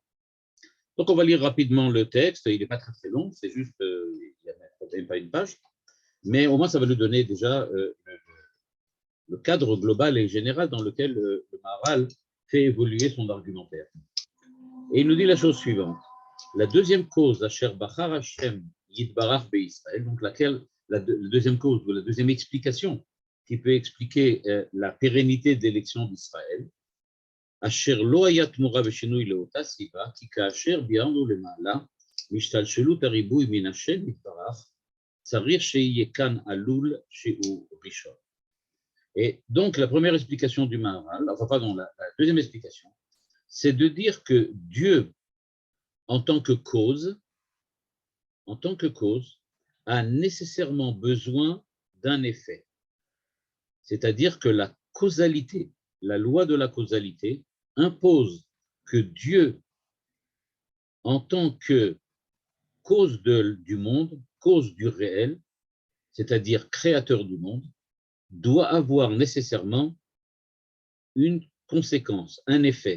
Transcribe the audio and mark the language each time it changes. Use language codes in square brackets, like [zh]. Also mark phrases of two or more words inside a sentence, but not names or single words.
[fr] Donc on va lire rapidement le texte, il n'est pas très très long, c'est juste, il n'y a même pas une page, mais au moins ça va nous donner déjà le cadre global et général dans lequel le Maharal fait évoluer son argumentaire. Et il nous dit la chose suivante. La deuxième cause, [he] אשר בחר השם יתברך בישראל, [fr] donc la deuxième cause ou la deuxième explication qui peut expliquer la pérennité de l'élection d'Israël, [he] אשר לא היתה מורה ושינוי לאותה סיבה כי כאשר ביארנו למעלה משתלשלות הריבוי מן השם יתברך צריך שיהיה כאן עלול שהוא ראשון. [fr] Et donc, la première explication du Maharal, enfin, pardon, la deuxième explication, c'est de dire que Dieu, en tant que cause, a nécessairement besoin d'un effet. C'est-à-dire que la causalité, la loi de la causalité, impose que Dieu, en tant que cause du monde, cause du réel, c'est-à-dire créateur du monde, doit avoir nécessairement une conséquence, un effet.